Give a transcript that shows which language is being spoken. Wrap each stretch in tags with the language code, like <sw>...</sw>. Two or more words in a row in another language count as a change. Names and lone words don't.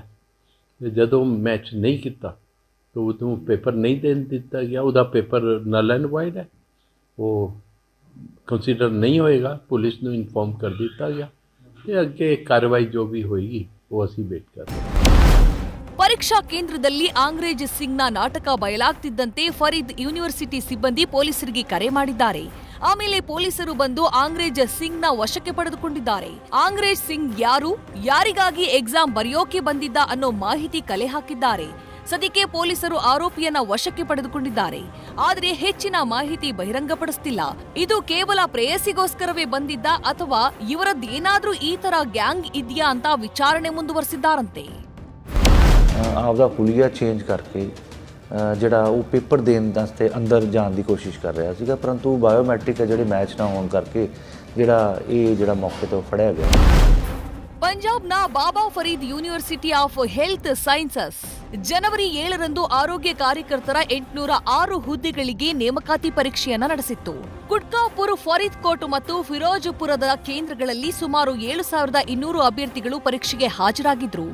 <pa>ਜਦੋਂ ਮੈਚ ਨਹੀਂ ਕੀਆ ਤੋ ਉਸਨੂੰ ਪੇਪਰ ਨਹੀਂ ਦੇਣ ਦਿੱਤਾ ਗਿਆ।</pa> <hi>उसका पेपर</hi> <en>null and void</en> <hi>है, वो कंसीडर नहीं होएगा।</hi> <pa>ਪੁਲਿਸ ਨੂੰ ਇਨਫਾਰਮ ਕਰ ਦਿੱਤਾ ਗਿਆ ਕਿ ਅੱਗੇ ਕਾਰਵਾਈ ਜੋ ਭੀ ਹੋਏਗੀ ਵੋ ਅਸੀਂ ਵੇਟ ਕਰ ਰਹੇ ਹੈਂ।</pa> <kn>ಪರೀಕ್ಷಾ ಕೇಂದ್ರದಲ್ಲಿ ಅಂಗ್ರೇಜ್ ಸಿಂಗ್ನ ನಾಟಕ ಬಯಲಾಗ್ತಿದ್ದಂತೆ ಫರೀದ್ ಯೂನಿವರ್ಸಿಟಿ ಸಿಬ್ಬಂದಿ ಪೊಲೀಸರಿಗೆ ಕರೆ ಮಾಡಿದ್ದಾರೆ. ಆಮೇಲೆ ಪೊಲೀಸರು ಬಂದು ಅಂಗ್ರೇಜ್ ಸಿಂಗ್ನ ವಶಕ್ಕೆ ಪಡೆದುಕೊಂಡಿದ್ದಾರೆ. ಅಂಗ್ರೇಜ್ ಸಿಂಗ್ ಯಾರು, ಯಾರಿಗಾಗಿ ಎಕ್ಸಾಮ್ ಬರೆಯೋಕೆ ಬಂದಿದ್ದ ಅನ್ನೋ ಮಾಹಿತಿ ಕಲೆ ಹಾಕಿದ್ದಾರೆ. ಸದ್ಯಕ್ಕೆ ಪೊಲೀಸರು ಆರೋಪಿಯನ್ನ ವಶಕ್ಕೆ ಪಡೆದುಕೊಂಡಿದ್ದಾರೆ. ಆದ್ರೆ ಹೆಚ್ಚಿನ ಮಾಹಿತಿ ಬಹಿರಂಗಪಡಿಸ್ತಿಲ್ಲ. ಇದು ಕೇವಲ ಪ್ರೇಯಸಿಗೋಸ್ಕರವೇ ಬಂದಿದ್ದ ಅಥವಾ ಇವರದ್ದೇನಾದ್ರೂ ಈ ತರ ಗ್ಯಾಂಗ್ ಇದೆಯಾ ಅಂತ ವಿಚಾರಣೆ ಮುಂದುವರೆಸಿದ್ದಾರಂತೆ.</kn> <pa>ਆਪਦਾ ਹੁਲੀਆ ਚੇਂਜ ਕਰਕੇ ਜਿਹੜਾ ਉਹ ਪੇਪਰ ਦੇਣ ਵਾਸਤੇ ਅੰਦਰ ਜਾਣ ਦੀ ਕੋਸ਼ਿਸ਼ ਕਰ ਰਿਹਾ ਸੀਗਾ, ਪਰੰਤੂ ਬਾਇਓਮੈਟ੍ਰਿਕ ਜਿਹੜੇ ਮੈਚ ਨਾ ਹੋਣ ਕਰਕੇ ਜਿਹੜਾ ਮੌਕੇ ਤੋਂ ਫੜਿਆ ਗਿਆ।</pa> <kn>ಪಂಜಾಬ್ನ ಬಾಬಾ ಫರೀದ್ ಯೂನಿವರ್ಸಿಟಿ ಆಫ್ ಹೆಲ್ತ್ ಸೈನ್ಸಸ್ ಜನವರಿ 7ರಂದು ಆರೋಗ್ಯ ಕಾರ್ಯಕರ್ತರ 806 ಹುದ್ದೆಗಳಿಗೆ ನೇಮಕಾತಿ ಪರೀಕ್ಷೆಯನ್ನ ನಡೆಸಿತ್ತು. ಕುಟ್ಕಾಪುರ್, ಫರೀದ್ಕೋಟ್ ಮತ್ತು ಫಿರೋಜ್ಪುರದ ಕೇಂದ್ರಗಳಲ್ಲಿ ಸುಮಾರು 7200 ಅಭ್ಯರ್ಥಿಗಳು ಪರೀಕ್ಷೆಗೆ ಹಾಜರಾಗಿದ್ರು.</kn>